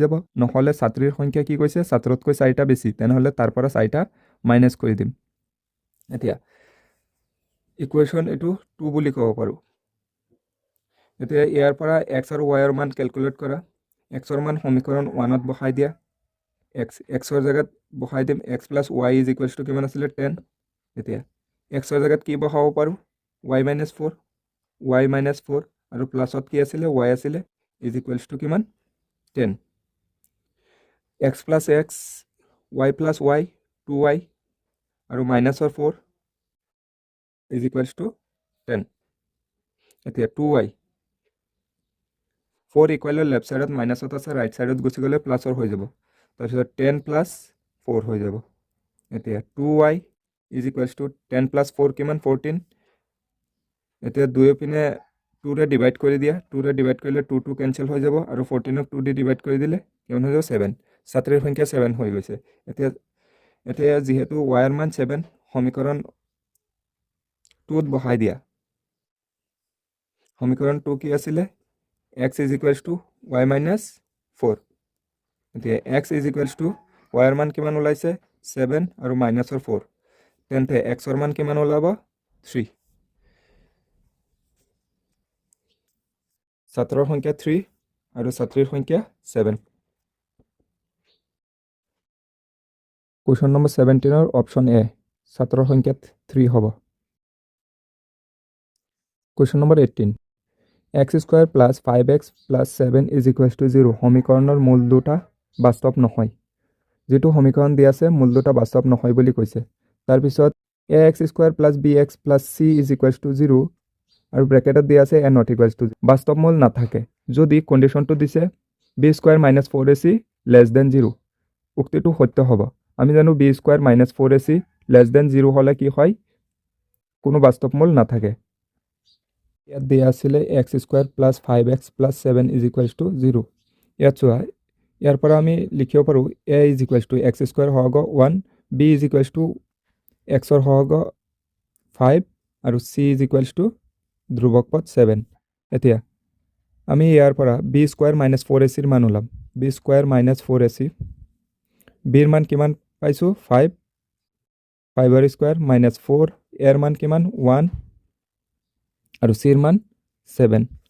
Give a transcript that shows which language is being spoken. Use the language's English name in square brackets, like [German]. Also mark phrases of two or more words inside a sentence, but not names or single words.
[Assamese] যাব নহলে ছাত্ৰীৰ সংখ্যা কি কৈছে ছাত্ৰতকৈ 4টা বেছি তেনেহলে তাৰ পৰা 4টা মাইনাস কৰি দিম এতিয়া ইকুৱেশ্যন এটো 2 বুলি ক'ব পাৰো এতিয়া ইয়াৰ পৰা x আৰু y ৰ মান ক্যালকুলেট কৰা x ৰ মান সমীকৰণ 1ত বহাই দিয়া x ৰ জায়গাত বহাই দিম x + y [English] is equals to [Assamese] কিমান আছিল 10 এতিয়া x ৰ জায়গাত কি বহাব পাৰো y - 4 y - 4 আৰু প্লাসত কি আছিল y আছিল [English] is equals to [Assamese] কিমান 10 x + x y + y 2y আৰু -4 [English] is equals to [Assamese] 10 এতিয়া 2y 4 [English] equal left sideত [Assamese] মাইনাসত আছে [English] right sideত [Assamese] গুছি গলে প্লাসৰ হৈ যাব তাৰপিছত 10 + 4 হৈ যাব এতিয়া 2y [English] is equals to [Assamese] 10 + 4 কিমান 14 এতিয়া দুই পিনে 2 ৰে ডিভাইড কৰি দিয়া 2 ৰে ডিভাইড কৰিলে 2 2 ক্যান্সেল হৈ যাব আৰু 14 ক 2 দি ডিভাইড কৰি দিলে কিমান হৈ যাব 7 ছাত্ৰীৰ সংখ্যা 7 হৈ গৈছে এতিয়া যেহেতু y ৰ মান 7 সমীকৰণ 2ত বহাই দিয়া সমীকৰণ 2 কি আছিলে x [English] is equals to [Assamese] y minus 4 এতিয়া x [English] is equals to [Assamese] y ৰ মান কিমান ওলাইছে 7 আৰু মাইনাসৰ 4 তেন্তে x ৰ মান কিমান ওলাব 3 ছাত্ৰৰ সংখ্যা 3 আৰু ছাত্ৰীৰ সংখ্যা 7 [English] question number 17 [Assamese] ৰ [English] option A [Assamese] ছাত্ৰৰ সংখ্যা 3 হ'ব [English] question number 18 [Assamese] x [English] square plus 5x plus 7 is equals to [Assamese] 0 সমীকৰণৰ মূল দুটা বাস্তৱ নহয় যেটো সমীকৰণ দি আছে মূল দুটা বাস্তৱ নহয় বুলি কৈছে তাৰ পিছত ax [English] square plus bx plus c is equals to [Assamese] 0 আৰু ব্ৰেকেটত দি আছে [English] a not equals to 0 [Assamese] বাস্তৱ মূল নাথাকে যদি কন্ডিশনটো দিছে b স্কয়াৰ [English] minus 4ac less than 0 [Assamese] উক্তিটো সত্য হ'ব আমি জানো b স্কয়াৰ [English] minus 4ac less than 0 [Assamese] হলে কি হয় কোনো বাস্তৱ মূল নাথাকে ইয়াত দিয়া আছিলে x [English] square plus 5x plus 7 is equals to [Assamese] 0 ইয়াত চোৱা ইয়াৰ পৰা আমি লিখিব পাৰো [English] a is equals to [Assamese] x স্কয়াৰ হ'ব 1 [English] b is equals to [Assamese] x ৰ হ'ব 5 আৰু [English] c is equals to [Assamese] ধ্ৰুবক পদ 7 এতিয়া আমি ইয়াৰ পৰা b স্কয়াৰ [English] minus 4ac [Assamese] ৰ মান ওলাম b স্কয়াৰ [English] minus 4ac [Assamese] b ৰ মান কিমান পাইছো 5 5 ৰ স্কয়াৰ minus 4 এৰ মান কিমান 1 আৰু c ৰ মান 7